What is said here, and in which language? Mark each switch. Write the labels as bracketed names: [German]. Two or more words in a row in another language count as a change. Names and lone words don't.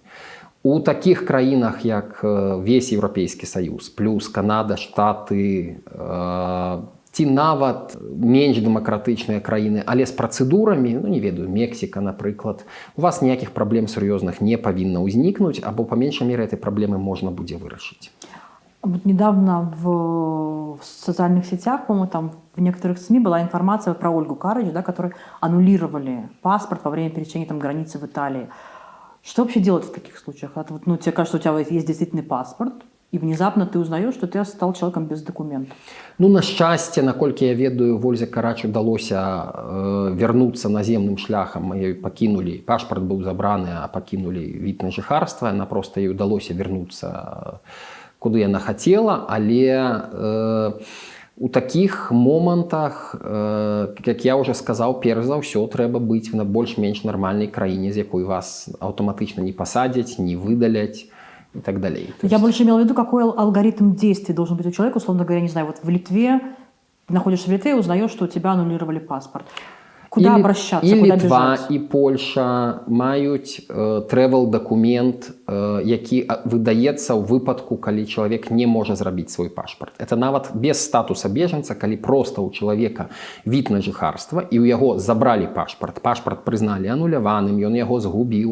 [Belarusian] У такіх краінах, як весь Еўрапейскі Саюз, плюс Канада, Штаты, ці нават менш дэмакратычныя краіны, але з працэдурамі, не ведаю, Мексіка, напрыклад, у вас ніякіх праблем сур'ёзных не павінна ўзнікнуць, або па меншай меры этой праблемы можна будзе вырашыць. [Russian] Вот недавно в социальных сетях, по-моему, там в некоторых СМИ была информация про Ольгу Карыч, да, которой аннулировали паспорт во время пересечения там, границы в Италии. Что вообще делать в таких случаях? Это вот, ну, тебе кажется, у тебя есть действительный паспорт, и внезапно ты узнаешь, что ты стал человеком без документов. [Belarusian] Ну, на шчасце, наколькі я ведаю, Ользе Карач удалося вярнуцца наземным шляхам, яе пакінулі, пашпарт быў забраны, а пакінулі від на жыхарства, яна проста ёй удалося вярнуцца куды яна хацела, але у такіх момантах, як я уже сказаў, перш за ўсё трэба быць на больш-менш нармальнай краіне, з якой вас аўтаматычна не пасадзяць, не выдаляць и так далее. [Russian] Я больше имела в виду, какой алгоритм действий должен быть у человека, условно говоря, не знаю, вот в Литве, находишься в Литве и узнаешь, что у тебя аннулировали паспорт. Куда обращаться, [Belarusian] і [Russian] куда [Belarusian] Літва, [Russian] бежать? [Belarusian] і Польша маюць трэвел-дакумент, які выдаецца ў выпадку, калі чалавек не можа зрабіць свой пашпарт. Это нават без [Russian] статуса бежанца, [Belarusian] калі проста ў чалавека від на жыхарства, і ў яго забралі пашпарт, пашпарт прызналі ануляваным, ён яго згубіў.